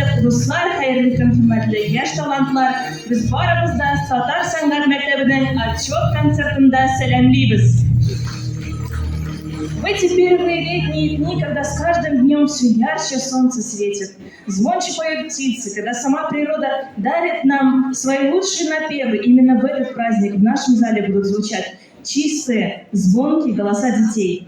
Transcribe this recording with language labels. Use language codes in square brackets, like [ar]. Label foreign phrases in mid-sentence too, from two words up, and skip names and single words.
[tt] Дуслар, хәерле көн, хөрмәтле яшь талантлар, без барыбыз да Татар сәнгать мәктәбенең отчет концертында сәламлибез. [ru] В эти первые летние дни, когда с каждым днем все ярче солнце светит, звонче поют птицы, когда сама природа дарит нам свои лучшие напевы, именно в этот праздник в нашем зале будут звучать чистые, звонкие голоса детей.